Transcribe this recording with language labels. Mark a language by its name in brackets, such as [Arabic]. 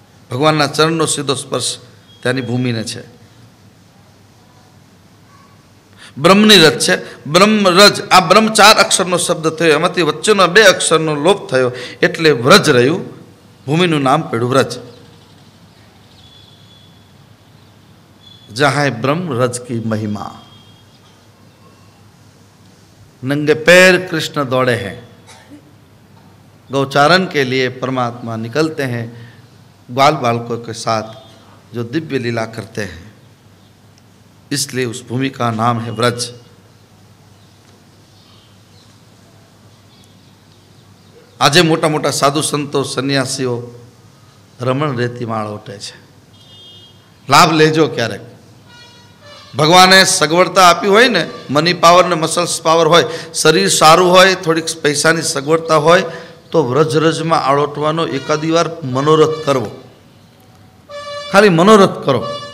[Gujarati] ભગવાનના ચરણનો સીધો સ્પર્શ ત્યાંની ભૂમિને છે. બ્રહ્મની રજ છે. બ્રહ્મરજ, આ બ્રહ્મ 4 અક્ષરનો શબ્દ થયો, એમાંથી વચ્ચેનો 2 અક્ષરનો લોપ થયો, એટલે વ્રજ રહ્યું. ભૂમિનું નામ પડ્યું વ્રજ. [Hindi] જહાં બ્રહ્મ રજ કી મહિમા, नंगे पैर कृष्ण दौड़े हैं, गौचारण के लिए परमात्मा निकलते हैं ग्वाल बालकों के साथ जो दिव्य लीला करते हैं. इसलिए उस भूमि का नाम है व्रज. [Gujarati] આજે મોટા મોટા સાધુ સંતો સન્યાસીઓ રમણ રેતીમાં આળોટે છે. લાભ લેજો ક્યારેક. ભગવાને સગવડતા આપી હોય ને, મની પાવર ને મસલ્સ પાવર હોય, શરીર સારું હોય, થોડીક પૈસાની સગવડતા હોય, તો વ્રજ-રજમાં આળોટવાનો એકાદી વાર મનોરથ કરવો. ખાલી મનોરથ કરો.